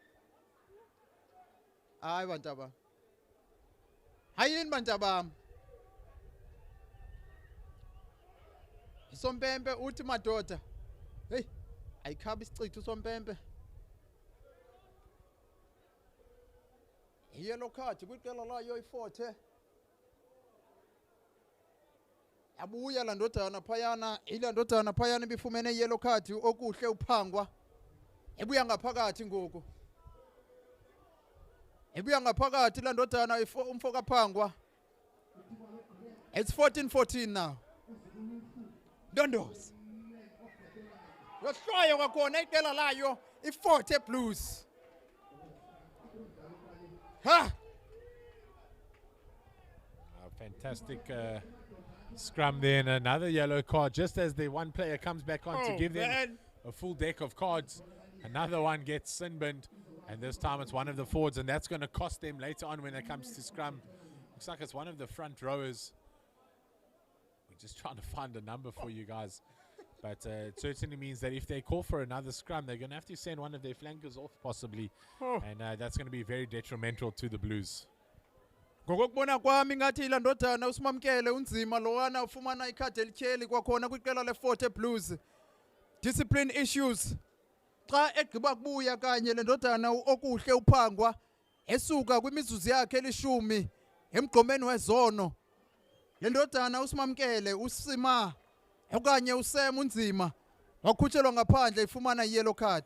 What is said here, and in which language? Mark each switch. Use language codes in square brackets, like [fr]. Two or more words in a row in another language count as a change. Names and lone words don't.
[xh] Hayi bantaba. Hayini bantaba. Isompempe uthi madoda. Hey, ayikhaba isicitho usompempe. [en] Yellow card [xh] kwiqela layo iForte. Abuya la ndodana phayana, ila ndodana phayana bifumene [en] yellow card [xh] okuhle uphangwa. Ebuya ngaphakathi ngoku. Ebuya ngaphakathi la ndodana umfoka phangwa. [en] It's 14-14 now. [xh] Ndondose. Yohlwayo kwakhona iqela layo iForte Blues. Ha! [en] A fantastic scrum there, and another yellow card just as the one player comes back on to give them a full deck of cards. Another one gets sin-binned, and this time it's one of the forwards, and that's going to cost them later on when it comes to scrum. Looks like it's one of the front rowers. We're just trying to find a number for you guys. But it certainly means that if they call for another scrum, they're going to have to send one of their flankers off possibly. And that's going to be very detrimental to the Blues. [xh] Ngokubona kwami ngathi la ndodana usimamkele unzima lowana ufumana ikhadi elityheli kwakhona kwiqela leForte Blues. [en] Discipline issues. [xh] Xa egqiba kubuya kanye le ndodana okuhle uphangwa esuka kwimizuzu yakhe elishumi emgqomeni wezono. Le ndodana usimamkele usima okanye usem unzima wakhutshelwa ngaphandle ifumana [en] yellow card.